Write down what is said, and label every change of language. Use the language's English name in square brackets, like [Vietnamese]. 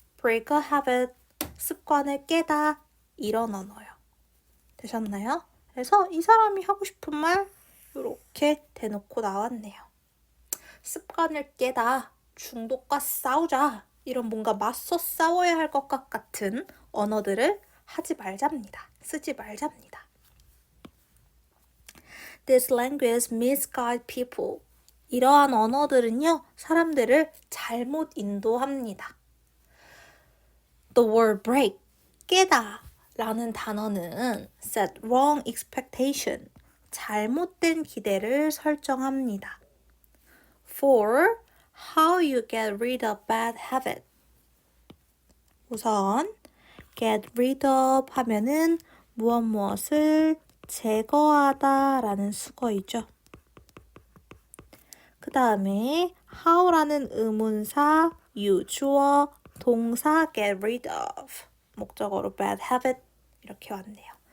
[English] break a habit, [Korean] 습관을 깨다, 이런 언어요. 되셨나요? 그래서 이 사람이 하고 싶은 말 이렇게 대놓고 나왔네요. 습관을 깨다, 중독과 싸우자, 이런 뭔가 맞서 싸워야 할 것 같은 언어들을 하지 말잡니다. 쓰지 말잡니다. [English] This language misguides people. [Korean] 이러한 언어들은요, 사람들을 잘못 인도합니다. [English] The word break, [Korean] 깨다 라는 단어는 [English] set wrong expectation, [Korean] 잘못된 기대를 설정합니다. [English] For how you get rid of bad habit. [Korean] 우선 get rid of 하면은 무엇을 제거하다 라는 수거이죠. 그 다음에 how라는 의문사, you, 주어, 동사 get rid of, 목적어로 bad habit 이렇게 왔네요.